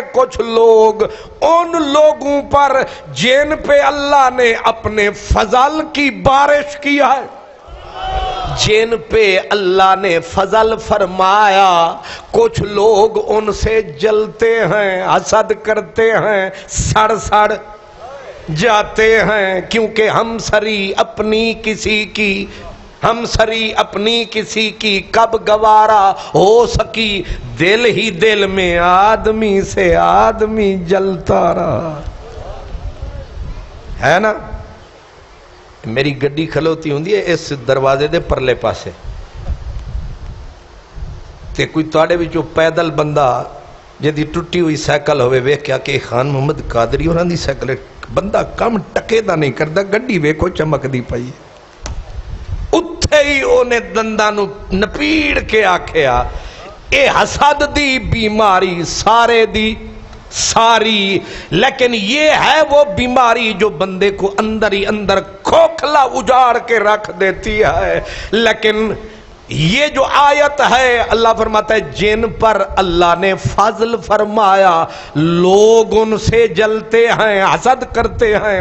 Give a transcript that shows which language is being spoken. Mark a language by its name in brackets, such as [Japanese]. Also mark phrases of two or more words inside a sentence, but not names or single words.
[Urdu] کچھ لوگ ان لوگوں پر جن پہ اللہ نے اپنے فضل کی بارش کیا ہے، جن پہ اللہ نے فضل فرمایا کچھ لوگ ان سے جلتے ہیں، حسد کرتے ہیں، سڑ سڑ جاتے ہیں، کیونکہ ہم سری اپنی کسی کی کب گوارا ہو سکی، دل ہی دل میں آدمی سے آدمی جلتا رہا ہے نا۔ [Punjabi] میری گڈی کھلوتی ہوندی ہے اس دروازے دے پرلے پاسے، تے کوئی تواڈے وچوں پیدل بندہ جدی ٹٹی ہوئی سائیکل ہوئے ویکھیا کہ خان محمد قادری ہوراں دی سائیکل، بندہ کم ٹکے دا نہیں کردا، گڈی ویکھو چمکدی پئی، اتھے ہی اونے دنداں نو نپیڑ کے آکھیا اے حسد دی بیماری سارے دی ساری، [Urdu] لیکن یہ ہے وہ بیماری جو بندے کو اندر ہی اندر کھوکھلا اجاڑ کے رکھ دیتی ہے۔ لیکن یہ جو آیت ہے اللہ فرماتا ہے جن پر اللہ نے فضل فرمایا لوگ ان سے جلتے ہیں، حسد کرتے ہیں۔